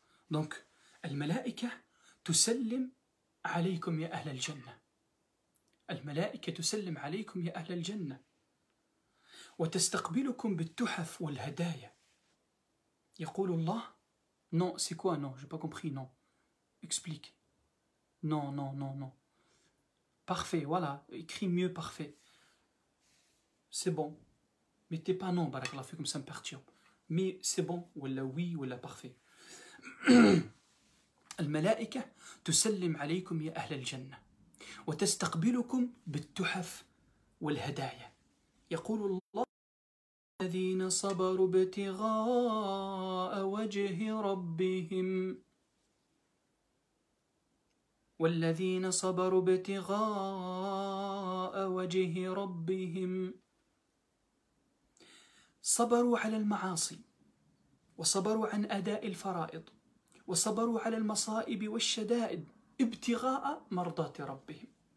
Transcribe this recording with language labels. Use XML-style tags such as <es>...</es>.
<ar>Donc, الملائكة تسلم عليكم يا أهل الجنة. الملائكة تسلم عليكم يا أهل الجنة وتستقبلكم بالتحف والهدايا. يقول الله</ar> <fr>non, c'est quoi non? J'ai pas compris non. Explique. Non. Parfait, voilà. Écris mieux parfait. C'est bon. Mettez pas non, barakallahu fikum, ça me perturbe. Mais c'est bon, ولا oui, ولا parfait.</fr> <ar>الملائكة تسلم عليكم يا أهل الجنة وتستقبلكم بالتحف والهدايا. يقول الله الذين صبروا ابتغاء وجه ربهم والذين صبروا ابتغاء وجه ربهم صبروا على المعاصي وصبروا عن أداء الفرائض وصبروا على المصائب والشدائد ابتغاء مرضات ربهم.</ar>